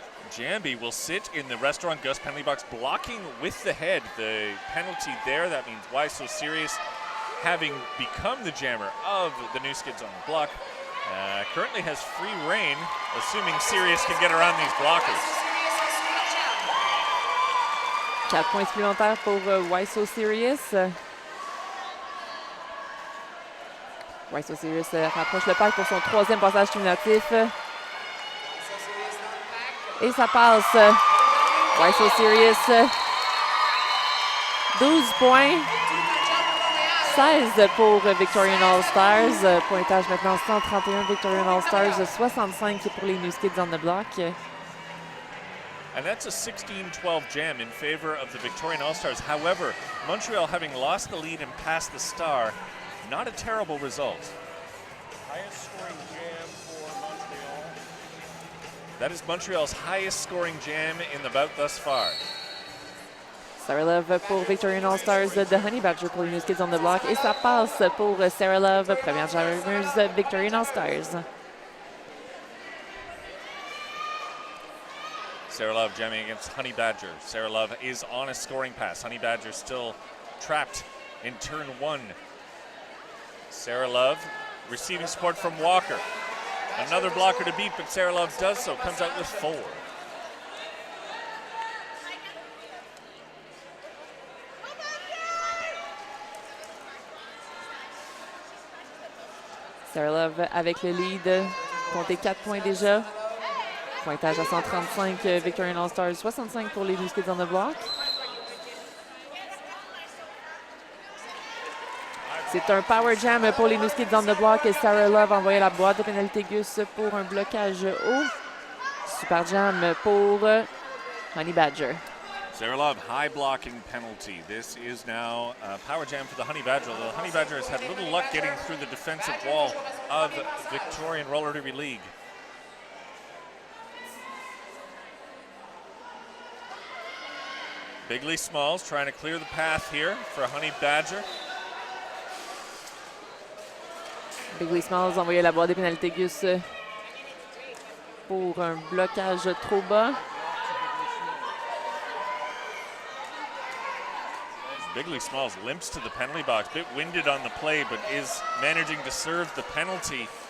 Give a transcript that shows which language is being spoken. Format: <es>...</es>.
<en>Jambi will sit in the restaurant Gus penalty box, blocking with the head. The penalty there, that means Why So Serious, having become the jammer of the New Skids on the block. Currently has free reign, assuming Sirius can get around these blockers.</en> <fr>4 points supplémentaires pour Why So Serious. Why So Serious rapproche le pack pour son 3e passage cumulatif. Et ça passe. Why So Serious. 12 points. 16 pour Victorian All-Stars. Pointage maintenant 131 Victorian All-Stars, 65 pour les New Skids on the block.</fr> <en>And that's a 16-12 jam in favor of the Victorian All-Stars. However, Montreal having lost the lead and passed the star, not a terrible result. Highest scoring jam for Montreal. That is Montreal's highest scoring jam in the bout thus far.</en> <fr>Sarah Love pour Victorian All-Stars de Honey Badger pour les New Skids on the block. Et ça passe pour Sarah Love, première jammeuse Victorian All-Stars.</fr> <en>Sarah Love jamming against Honey Badger. Sarah Love is on a scoring pass. Honey Badger still trapped in turn 1. Sarah Love receiving support from Walker. Another blocker to beat, but Sarah Love does so, comes out with 4.</en> <fr>Sarah Love avec le lead, comptez 4 points déjà. Pointage à 135, Victorian All-Stars, 65 pour les New Skids on the block. C'est un power jam pour les New Skids on the block. Sarah Love envoyait la boîte de pénalité Gus pour un blocage haut. Super jam pour Honey Badger.</fr> <en>Sarah Love, high blocking penalty. This is now a power jam for the Honey Badger. The Honey Badger has had little luck getting through the defensive wall of Victorian Roller Derby League. Bigley Smalls trying to clear the path here for Honey Badger.</en> <fr>Bigley Smalls envoyait la boîte de pénalité Gus pour un blocage trop bas.</fr> <en>Bigley Smalls limps to the penalty box, bit winded on the play, but is managing to serve the penalty.</en>